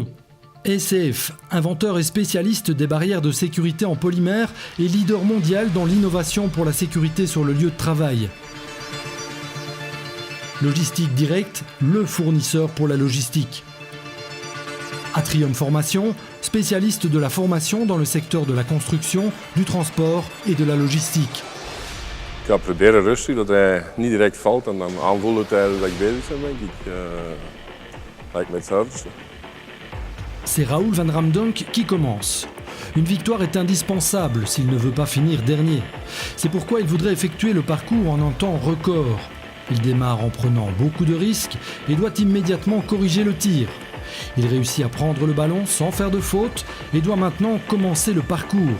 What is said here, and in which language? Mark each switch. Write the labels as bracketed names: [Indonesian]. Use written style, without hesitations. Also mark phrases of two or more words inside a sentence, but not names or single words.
[French] SCF, inventeur et spécialiste des barrières de sécurité en polymère et leader mondial dans l'innovation pour la sécurité sur le lieu de travail. Logistique Direct, le fournisseur pour la logistique. Atrium Formation, spécialiste de la formation dans le secteur de la construction, du transport et de la logistique. [Dutch] Ik ga proberen rustig, dat hij niet direct valt en dan aanvoelen tijdens dat ik bezig ben, denk ik. Lijkt me het zuiverste. [French] C'est Raoul van Ramdonk qui commence. Une victoire est indispensable s'il ne veut pas finir dernier. C'est pourquoi il voudrait effectuer le parcours en un temps record. Il démarre en prenant beaucoup de risques et doit immédiatement corriger le tir. Il réussit à prendre le ballon sans faire de faute et doit maintenant commencer le parcours.